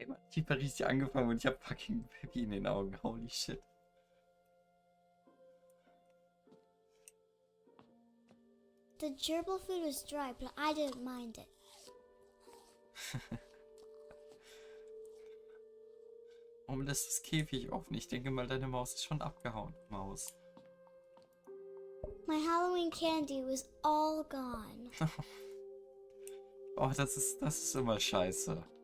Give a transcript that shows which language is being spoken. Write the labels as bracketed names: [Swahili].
[German] Ich hab richtig angefangen und ich hab fucking Pippi in den Augen, [English] holy shit. The gerbil food was dry, but I didn't mind it. [German] Warum lässt das Käfig offen? Ich denke mal, deine Maus ist schon abgehauen. Maus. [English] My Halloween candy was all gone. [German] Oh, das ist immer scheiße.